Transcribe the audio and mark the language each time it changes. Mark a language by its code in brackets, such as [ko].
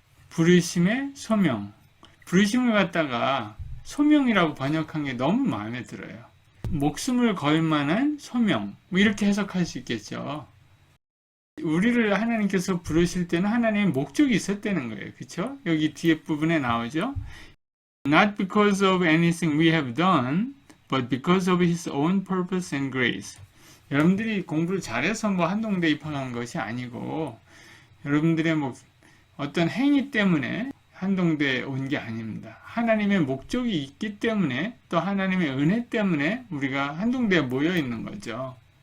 [ko] 부르심의 소명. 부르심을 갖다가 소명이라고 번역한 게 너무 마음에 들어요. 목숨을 걸 만한 소명, 뭐 이렇게 해석할 수 있겠죠. 우리를 하나님께서 부르실 때는 하나님의 목적이 있었다는 거예요. 그렇죠? 여기 뒤에 부분에 나오죠. [en] Not because of anything we have done, but because of His own purpose and grace. [ko] 여러분들이 공부를 잘해서 뭐 한동대 입학한 것이 아니고, 여러분들의 뭐 어떤 행위 때문에 한동대에 온 게 아닙니다. 하나님의 목적이 있기 때문에, 또 하나님의 은혜 때문에 우리가 한동대에 모여 있는 거죠.